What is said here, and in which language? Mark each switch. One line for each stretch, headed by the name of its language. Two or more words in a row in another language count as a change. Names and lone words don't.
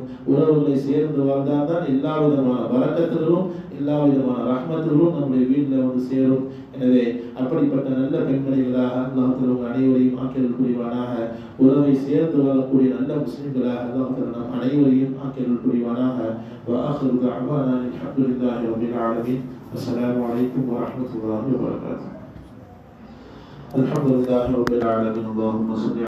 Tamil: உறவுகளை சேர்ந்து வாழ்ந்தால் தான் எல்லா விதமான வரக்கத்துகளும் எல்லா விதமான ரஹ்மத்துகளும் நம்முடைய வீட்டில் வந்து சேரும். எனவே அப்படிப்பட்ட நல்ல பெண்மணிகளாக
Arabic: الله تعالى
Tamil: அனைவரையும் ஆக்கியல் புரிவானாக. உறவை சேர்ந்து வாழக்கூடிய நல்ல முஸ்லிம்களாக
Arabic: الله تعالى
Tamil: நம் அனைவரையும் ஆக்கியல் புரிவானாக.
Arabic: وآخر دعوانا الحمد لله رب العالمين. السلام عليكم ورحمة الله وبركاته. الحمد لله رب العالمين. اللهم صل